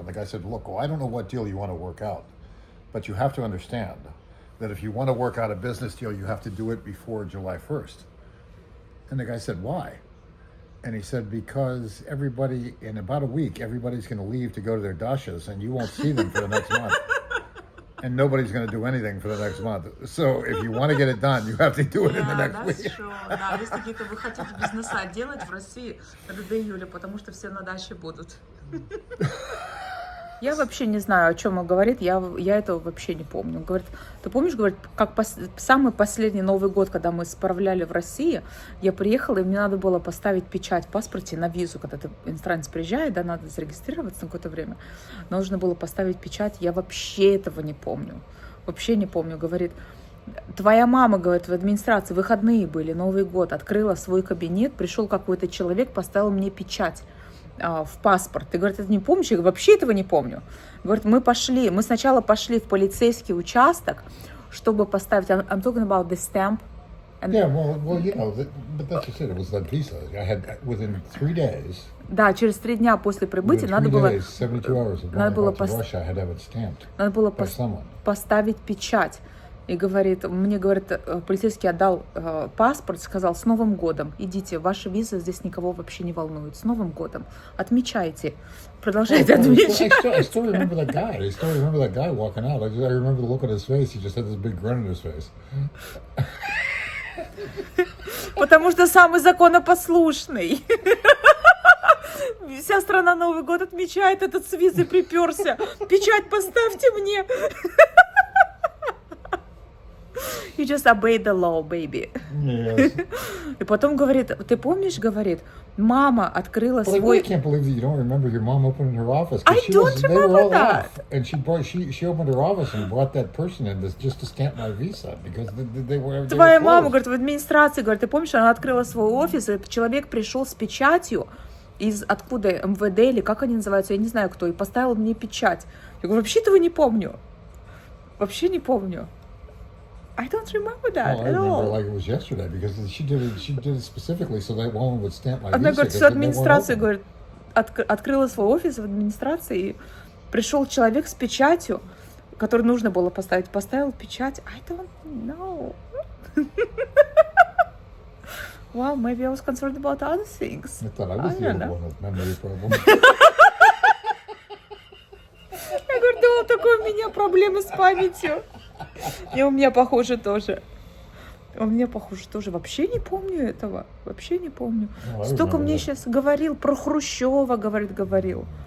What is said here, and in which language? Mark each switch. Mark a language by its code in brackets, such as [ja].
[en] And the guy said, "Look, well, I don't know what deal you want to work out, but you have to understand that if you want to work out a business deal, you have to do it before July 1st. And the guy said, "Why?" And he said, "Because everybody, in about a week, everybody's going to leave to go to their dashas, and you won't see them for the next month. And nobody's going to do anything for the next month. So if you want to get it done, you have to do it in the next week." [ru] Да, если какие-то вы хотите бизнеса делать в России, это до июля, потому что все на даче будут. Я вообще не знаю, о чем он говорит, я этого вообще не помню. Он говорит, ты помнишь, говорит, как самый последний Новый год, когда мы справляли в России, я приехала, и мне надо было поставить печать в паспорте на визу, когда ты иностранец приезжает, да, надо зарегистрироваться на какое-то время, нужно было поставить печать, я вообще этого не помню, говорит, твоя мама, говорит, в администрации выходные были, Новый год, открыла свой кабинет, пришел какой-то человек, поставил мне печать в паспорт. Ты, говорит, это не помнишь? Я говорю, вообще этого не помню. Говорит, мы сначала пошли в полицейский участок, чтобы поставить, [en] I'm talking about the stamp. Yeah, well, you know, but that's just it. It was that visa. I had within 3 days. [ru] Да, через 3 дня после прибытия надо было поставить печать. И говорит, мне, говорит, полицейский отдал паспорт, сказал, с Новым годом, идите, ваша виза здесь никого вообще не волнует, с Новым годом, отмечайте, продолжайте отмечать. [en] I still remember that guy walking out. I remember the look on his face, he just had this big grin on his face. [ru] Потому что самый законопослушный. Вся страна Новый год отмечает, этот с визой приперся. Печать поставьте мне. [en] You just obey the law, baby. Yes. [ru] И потом говорит, ты помнишь, говорит, мама открыла свой... [en] I can't believe that you don't remember your mom opening her office. I don't remember that. And she opened her office and brought that person in just to stamp my visa because they were. [ru] Твоя мама, говорит, в администрации, говорит, ты помнишь, она открыла свой офис, и этот человек пришел с печатью из откуда МВД или как они называются, я не знаю кто, и поставил мне печать. Я говорю, вообще этого не помню. Вообще не помню. [en] I don't remember that at all. I remember like it was yesterday because she did it specifically so that woman would stamp my visa. [ru] Она говорит, всю администрацию, говорит, открыла свой офис в администрации, и пришел человек с печатью, который нужно было поставить, поставил печать. [en] I don't know. Well, maybe I was concerned about other things. I thought I was the only one with memory problem. [ru] Я говорю, да, вот такой у меня проблемы с памятью. И у меня похоже тоже. Вообще не помню этого. Вообще не помню. Столько мне сейчас говорил про Хрущева, говорил.